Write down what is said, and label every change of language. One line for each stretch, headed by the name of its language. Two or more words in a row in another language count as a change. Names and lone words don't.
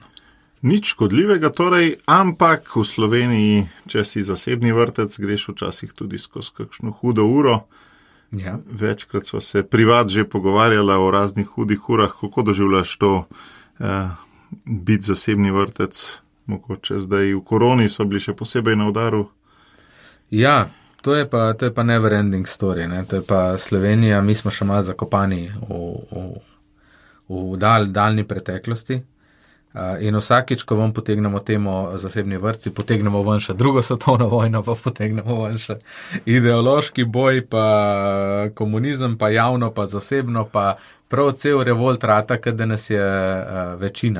Slovenian: Nič škodljivega torej, ampak v Sloveniji, če si zasebni vrtec, greš včasih tudi skozi kakšno hudo uro. Ja. Večkrat sva se privat že pogovarjala o raznih hudih urah, kako doživljaš to biti zasebni vrtec. Mogoče zdaj v koroni so bili še posebej na udaru. Ja, to je pa
English: never ending story,
Slovenian: ne? To je pa Slovenija, mi smo še malo zakopani v daljni preteklosti. In vsakič, ko vam potegnemo temo zasebni vrtci, potegnemo ven še drugo svetovno vojno, pa potegnemo ven še ideološki boj, pa komunizem, pa javno, pa zasebno, pa prav cel revolt
Croatian: rata, kada nas je večina.